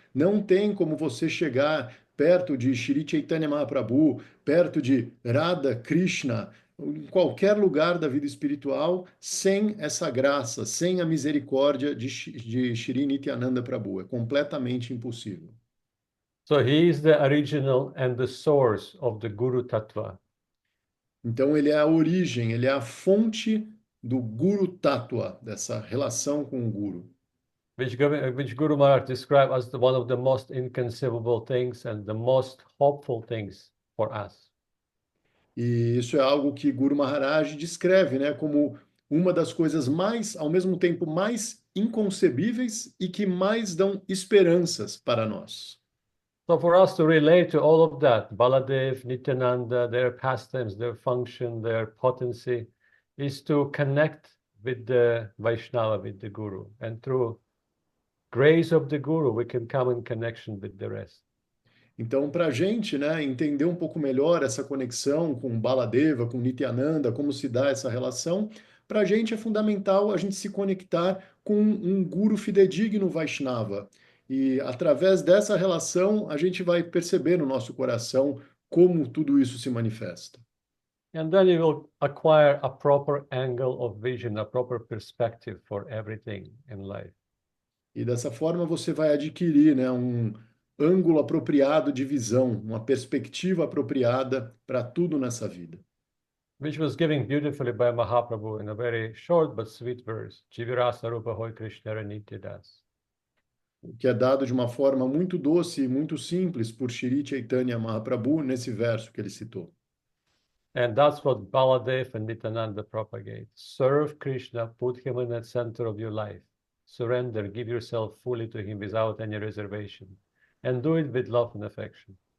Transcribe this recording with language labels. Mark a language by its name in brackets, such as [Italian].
[Portuguese] Não tem como você chegar perto de Shri Chaitanya Mahaprabhu, perto de Radha Krishna, em qualquer lugar da vida espiritual, sem essa graça, sem a misericórdia de Shri Nityananda Prabhu. É completamente impossível. [English] So he is the original and the source of the Guru Tattva. [Portuguese] Então ele é a origem, ele é a fonte do Guru Tattva, dessa relação com o Guru. [English] Which Guru Maharaj described as one of the most inconceivable things and the most hopeful things for us. [Portuguese] E isso é algo que Guru Maharaj descreve, né, como uma das coisas mais, ao mesmo tempo, mais inconcebíveis e que mais dão esperanças para nós. [English] So for us to relate to all of that, Baladev, Nityananda, their pastimes, their function, their potency, is to connect with the Vaishnava, with the Guru. And through grace of the Guru, we can come in connection with the rest. [Portuguese] Então, para a gente, né, entender um pouco melhor essa conexão com Baladeva, com Nityananda, como se dá essa relação, para a gente é fundamental a gente se conectar com um guru fidedigno Vaishnava. E através dessa relação, a gente vai perceber no nosso coração como tudo isso se manifesta. [English] And then you will acquire a proper angle of vision, a proper perspective for everything in life. [Portuguese] E dessa forma você vai adquirir, né, um ângulo apropriado de visão, uma perspectiva apropriada para tudo nessa vida. [English] Which was given beautifully by Mahaprabhu in a very short but sweet verse. [Bangla] Jivirasa Rupa Hoy Krishna Nitya Das. [Portuguese] Que é dado de uma forma muito doce e muito simples por Shri Chaitanya Mahaprabhu nesse verso que ele citou. [English] And that's what Baladev and Nityananda propagate. Serve Krishna, put him in the center of your life. Surrender, give yourself fully to him without any reservation. And do it with love and affection.